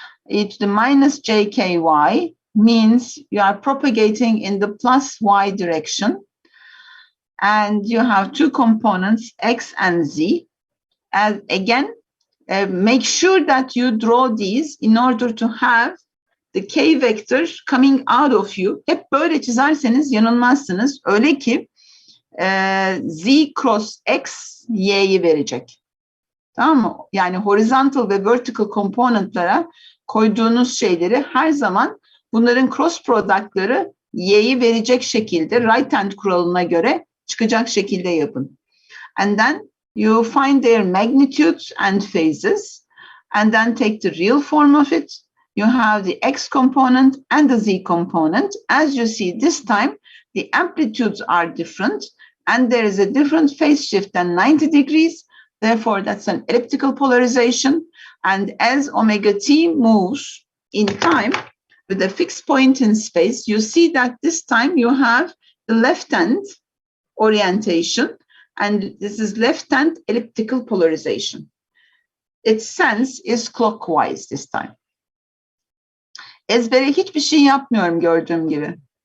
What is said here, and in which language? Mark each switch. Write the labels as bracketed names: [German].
[English] E to the minus jky means you are propagating in the plus y direction, and you have two components, x and z. And again, make sure that you draw these in order to have the k vector coming out of you. [Turkish] Hep böyle çizerseniz yanılmazsınız. Öyle ki z cross x y'yi verecek. Tamam mı? Yani horizontal ve vertical componentlara koyduğunuz şeyleri her zaman bunların cross product'ları y'yi verecek şekilde right hand kuralına göre çıkacak şekilde yapın. [English] And then you find their magnitudes and phases, and then take the real form of it. You have the x component and the z component. As you see, this time the amplitudes are different, and there is a different phase shift than 90 degrees. Therefore, that's an elliptical polarization. And as omega t moves in time with a fixed point in space, you see that this time you have the left-hand orientation, and this is left-hand elliptical polarization. Its sense is clockwise this time. [Turkish] Ezbere hiçbir şey yapmıyorum gördüğüm gibi.